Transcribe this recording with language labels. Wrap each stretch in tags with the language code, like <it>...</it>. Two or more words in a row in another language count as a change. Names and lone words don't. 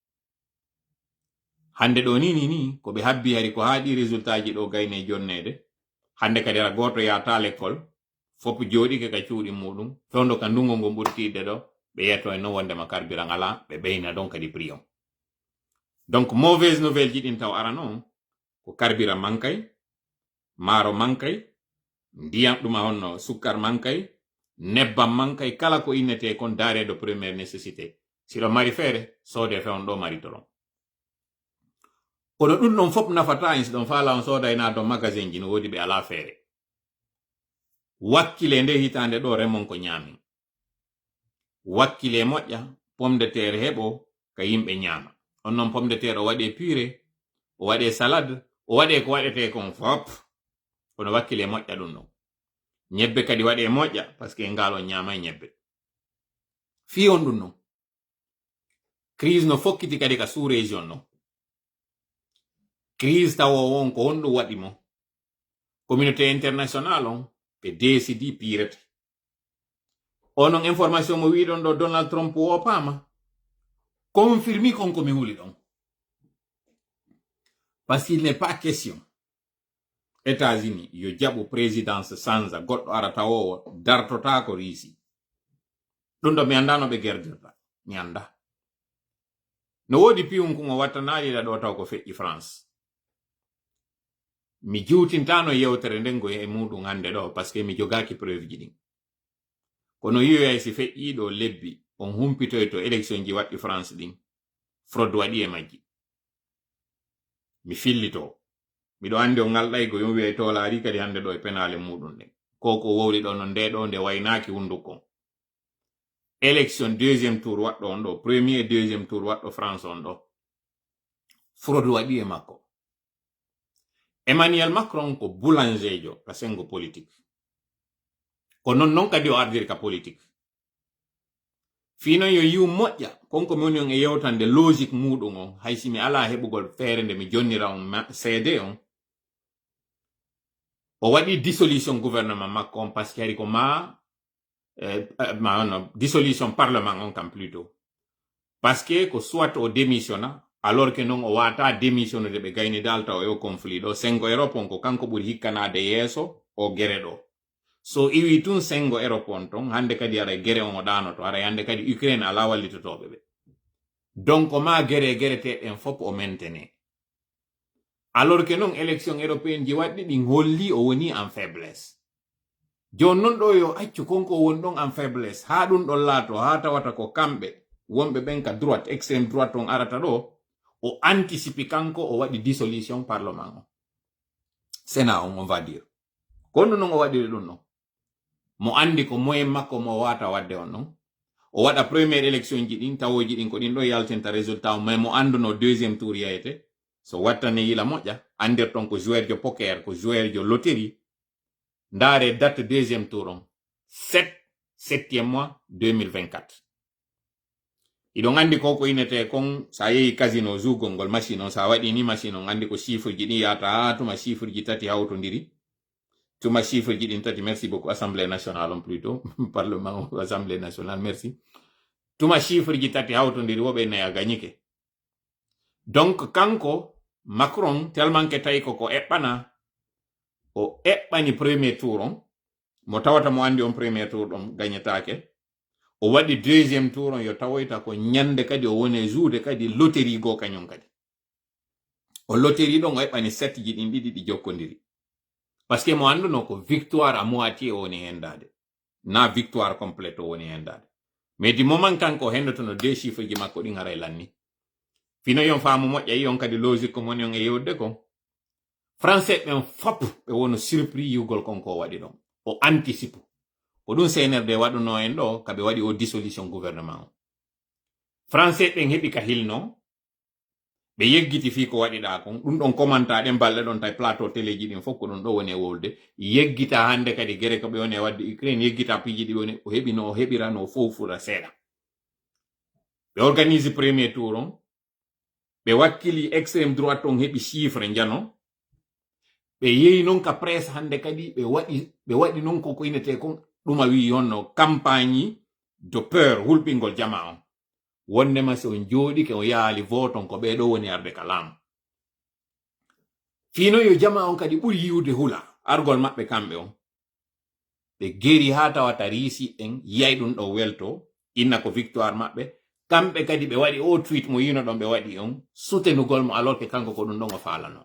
<ff>hande ɗo ni ko ɓe habbi hari ko haaɗi résultat ji ɗo gayne jonnede hande kadi ara goto yata l'école fop jooɗike ka cuuɗi muɗum fewndo ka ndungo ngo ɓurtide ɗo ɓe yetto e non wondema carburant ala ɓe ɓeyna donc kadi prix on donc</ff> <fr>mauvaise nouvelle</fr> <ff>ji ɗin taw arano ko carburant mankay maaro mankay ndiyam ɗum a honno sukkar mankay nebbam mankay kala ko innete kon</ff> <fr>denrée de première nécessité</fr> <ff>siɗo mari feere soode fewn ɗo mari toron kono ɗum ɗon fop nafata en siɗon faala on soodayna do magasin ji no woodi ɓe ala feere wakkile nde hitande ɗo remon ko ñaamin wakkile moƴƴa</ff> <fr>pomme de terre</fr> <ff>heɓo ka yimɓe ñaama on noon</ff> <fr>pomme de terre</fr> <ff>o waɗe purée o waɗe salade o waɗe ko waɗete kon fop kono wakkile moƴƴa ɗum ɗon ñebbe kadi waɗe moƴƴa</ff> <fr>par ce que</fr> <ff>ngal on ñaama e ñebbe fi on ɗum non crise no fokkiti kadi ka</ff> <fr>sous région</fr> <ff>non crise tawo won ko honɗum waɗi mo</ff> <fr>communauté internationale</fr> <ff>on ɓe décidi pirete onon information mo wiɗon ɗo Donald Trump o pama confirmi konko mi wuli ɗon</ff> <fr>parce qu'il n'est pas question</fr> <ff>États-Unis yo jaɓu présidence sanza goɗɗo arata o dartota ko riisi ɗum ɗo mi anda no ɓe gerdirta mi anda no woodi piyum ko mo wattanaɗiɗa ɗo taw ko feƴƴi France mi jiwtintano yewtere nden go e muɗum hande ɗo</ff> <fr>parce que</fr> <ff>mi jogaki preuve ji ɗin kono yiyoyay si feƴƴiɗo lebbi on humpitoy to élection ji waɗɗi France ɗin fraude waɗi e majji mi fillito miɗo andi o ngalɗaygo yo wi'ay to laari kadi hande ɗo e penale muɗum ɗen koko wowli ɗo no nde ɗo nde waynaki hundukon</ff> <fr>élection deuxième tour</fr> <ff>waɗɗo on ɗo</ff> <fr>premier et deuxième tour</fr> <ff>waɗɗo France on ɗo fraude waɗi e makko Emmanuel Macron ko boulangejo ka sengo politique ko non kadi o ardiri ka politique fino yo yiw moƴƴa konko mi woni on e yewtande logique muɗum on haysi mi ala heɓugol feere nde mi jonnira on cd on o waɗi</ff> <fr>dissolution gouvernement</fr> <ff>makko on</ff> <fr>parce que</fr> <ff>hari ko</ff> <fr>dissolution parlement</fr> <ff>on kam</ff> <fr>plutôt parce que</fr> <ff>ko soit o démissionna</ff> <fr>alors que</fr> <ff>non o wata démissionne de ɓe gayni dalta o conflit ɗo sengo Europe on ko kanko ɓuri hikkanade yeeso o gere ɗo so iwi tun sengo Europe on ton hande kadi ara gere on o ɗanoto ara hande kadi Ukraine ala wallitotoɓe ɓe donc ma gereteɗen fop o maintene</ff> <fr>alors que</fr> <ff>non</ff> <fr>élection européenne</fr> <ff>ji waɗɗi ɗin holli o woni</ff> <fr>en faiblesse</fr> <ff>jon non ɗo yo accu konko woni ɗon</ff> <fr>en faiblesse</fr> <ff>ha ɗum ɗon laato ha tawata ko kamɓe wonɓe ɓen ka</ff> <fr>droite extrême droite</fr> <ff>on arata ɗo o anticipe kanko o waɗi</ff> <fr>dissolution parlement</fr> <ff>o sénat</ff> <fr>on va dire</fr> <ff>kono non o waɗiri ɗum non mo andi ko moyen makko mo wata wadde on non o waɗa</ff> <fr>première élection</fr> <ff>ji ɗin tawoji ɗin ko ɗin ɗo yaltinta résultat mais mo anduno</ff> <fr>deuxième tour</fr> <ff>yayete so wattane yila moƴƴa andir ton ko joueur jo poker ko joueur jo loterie ndaare</ff> <fr>date deuxième tour</fr> <ff>on</ff> <fr>7e mois 2024</fr> <ff>iɗon andi koko inete kon sa yehi casino zugol ngol machine on sa waɗi ni machine on andi ko chiffre ji ɗin yata ha tuma chiffre ji tati hawtodiri tuma chiffre ji ɗin tati</ff> <fr>merci beaucoup assemblée nationale</fr> <ff>on plutôt parlement</ff> <fr>assemblée nationale merci</fr> <ff>tuma chiffre ji tati hawtodiri woɓe nayi a gagnike donc kanko Macron</ff> <fr>tellement que</fr> <ff>tawi koko eɓɓana o eɓɓani</ff> <fr>premier tour</fr> <ff>on mo tawata mo andi on</ff> <fr>premier tour</fr> <ff>ɗon gagnetake o waɗi</ff> <fr>deuxième tour</fr> <ff>on yo tawoyta ko ñande kadi o woni juude kadi loterie go kañum kadi o loterie ɗon o eɓɓani 7 ji ɗin ɗiɗi ɗi jokkodiri</ff> <fr>parce que</fr> <ff>mo anduno ko</ff> <fr>victoire à moitié</fr> <ff>o woni hendade na</ff> <fr>victoire complète</fr> <ff>o woni hendade</ff> <fr>mais du moment</fr> <ff>kanko hendotono</ff> <fr>deux chiffres</fr> <ff>ji makko ɗin haray lanni fino yon faamu moƴƴa yi on kadi logique ko moni on e yewde ko français ɓen fop ɓe wono surpris yugol konko waɗi ɗon o anticipe ko ɗum CNRD waɗuno en ɗo kaɓe waɗi o</ff> <fr>dissolution gouvernement</fr> <ff>o français ɓen heɓi ka hilno ɓe yeggiti fi ko waɗiɗa kon ɗum ɗon commenta ɗen balɗe ɗon tay plateau téléji ɗin fof ko ɗum ɗo woni e wolde yeggita hande kadi gere ko ɓe woni e wadde Ukraine yeggita piji ɗi woni o heɓi no o heɓira no fofura seeɗa ɓe organise</ff> <fr>premier tour</fr> <ff>on ɓe wakkili</ff> <fr>extrême droite</fr> <ff>on heɓi chiffre jano ɓe yehi noon ka presse hande kadi ɓe waɗi noon koko inete kon ɗuma wi yonno</ff> <fr>campagne de peur</fr> <ff>hulɓingol jama on wondema so on jooɗi ke o yaali voton ko ɓeɗo woni arde ka laamu fino yo jama on kadi ɓuri yiwde hula argol maɓɓe kamɓe on ɓe geri ha tawata riisi en yiyay ɗum ɗo welto inna ko victoire maɓɓe kamɓe kadi ɓe waɗi o tweet mo yino ɗon ɓe waɗi on soutenugol mo alors que kanko ko ɗum ɗon o falano</ff>